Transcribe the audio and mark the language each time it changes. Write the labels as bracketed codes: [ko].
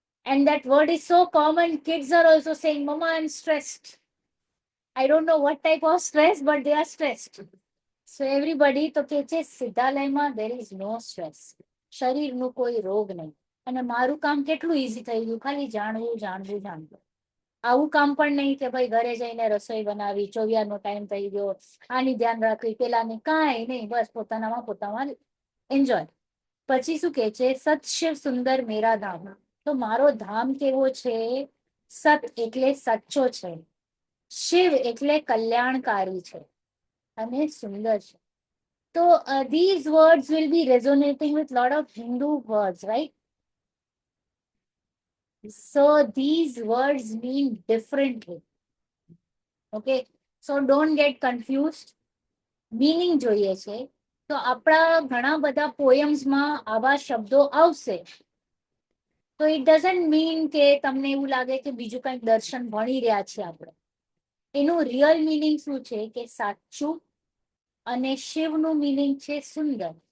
[en] And that word is so common. Kids are also saying, Mama, I'm stressed. I don't know what type of stress, but they are stressed. So everybody [gu] તો કે છે સિદ્ધાલયમાં [en] there is no stress. [gu] શરીરનું કોઈ રોગ નહીં. અને મારું કામ કેટલું ઈઝી થઈ ગયું, ખાલી જાણવું જાણવું જાણવું. આવું કામ પણ નહીં કે ભાઈ ઘરે જઈને રસોઈ બનાવી, ચોવિયારનો ટાઈમ થઈ ગયો, આની ધ્યાન રાખવી, પેલાની, કાંઈ નહીં, બસ પોતામાં એન્જોય. પછી શું કે છે? સત શિવ સુંદર મેરા ધામ. તો મારો ધામ કેવો છે? સત એટલે સાચો છે, શિવ એટલે કલ્યાણકારી છે, અને સુંદર છે. તો [en] these words will be resonating with lot of Hindu words, right? So these words mean differently. Okay, so don't get confused. [gu] Meaning જોઈએ છે તો આપણા ઘણા બધા પોયમ્સમાં આવા શબ્દો આવશે. તો [en] it doesn't mean [gu] કે તમને એવું લાગે કે બીજું કંઈક દર્શન ભણી રહ્યા છે આપણે. એનું રિયલ મીનિંગ શું છે કે સાચું, અને શિવનું મીનિંગ છે સુંદર.